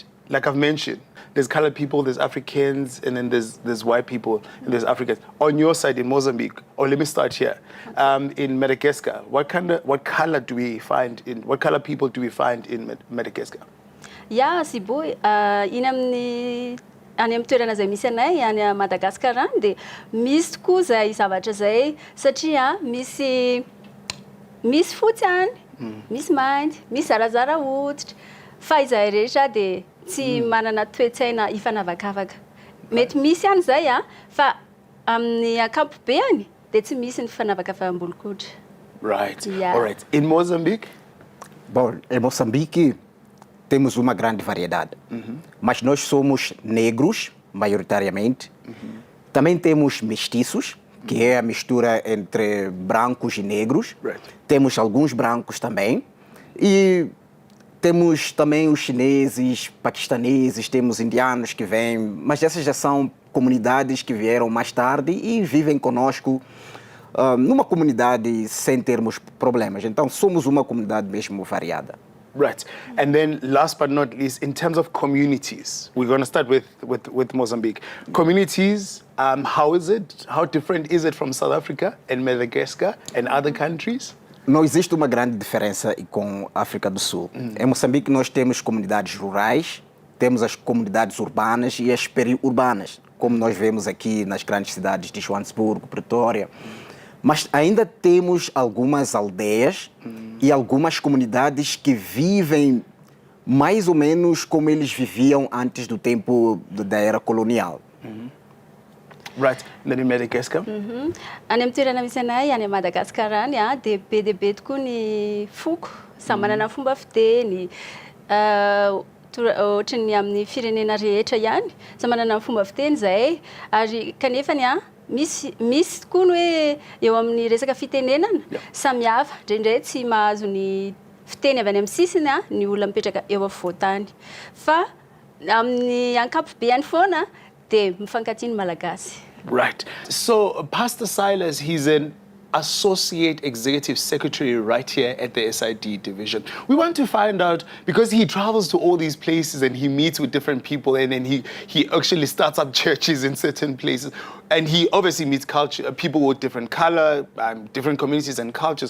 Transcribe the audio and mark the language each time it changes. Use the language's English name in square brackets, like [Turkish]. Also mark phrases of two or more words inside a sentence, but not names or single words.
[English] Like I've mentioned, there's colored people, there's Africans, and then there's white people, and there's Africans. On your side in Mozambique, or let me start here, in Madagascar, what color people do we find in Madagascar? Yeah, Sibu, [Malagasy] any amin'ny toerana izay misy anay any Madagascar any dia misy tokoa izay zavatra izay satria misy fotsy any, misy mainty, misy zarazara hoditra. Fa izahay rehetra dia tsy manana toe-tsaina ifanavakavaka. Mety misy ihany izay fa amin'ny ankapobeny dia tsy misy ny fanavakavaham-bolokoditra. [English] Right. Yeah. All right. In Mozambique? [Portuguese] Bom, em Moçambique temos uma grande variedade, mas nós somos negros, maioritariamente. Também temos mestiços, que é a mistura entre brancos e negros. [English] Right. [Portuguese] Temos alguns brancos também. E Temos também os chineses, paquistaneses, temos indianos que vêm, mas essas já são comunidades que vieram mais tarde e vivem conosco numa comunidade sem termos problemas. Então, somos uma comunidade mesmo variada. [English] Right. And then last but not least, in terms of communities, we're going to start with Mozambique. Communities, how is it? How different is it from South Africa and Madagascar and other countries? [Portuguese] Não existe uma grande diferença com a África do Sul. Em Moçambique nós temos comunidades rurais, temos as comunidades urbanas e as periurbanas, como nós vemos aqui nas grandes cidades de Joanesburgo, Pretória. Mas ainda temos algumas aldeias e algumas comunidades que vivem mais ou menos como eles viviam antes do tempo da era colonial. [English] Right. Then in Madagascar? [Malagasy] Any amin'ny toerana misy anay any Madagascar any dia be tokoa ny foko, samy manana fomba fiteny. Ohatra ny amin'ny firenena rehetra ihany, samy manana fomba fiteny zay, ary kanefany misy tokoa ny hoe eo amin'ny resaka fitenenana samihafa, indraindray tsy mahazo ny fiteny avy any amin'ny sisiny ny olona mipetraka eo afovoantany. Fa amin'ny ankapobeny foana dia mifankatia ny malagasy. [English] Right. So Pastor Silas, he's an Associate Executive Secretary right here at the SID division. We want to find out, because he travels to all these places and he meets with different people, and then he actually starts up churches in certain places, and he obviously meets people with different color, different communities and cultures.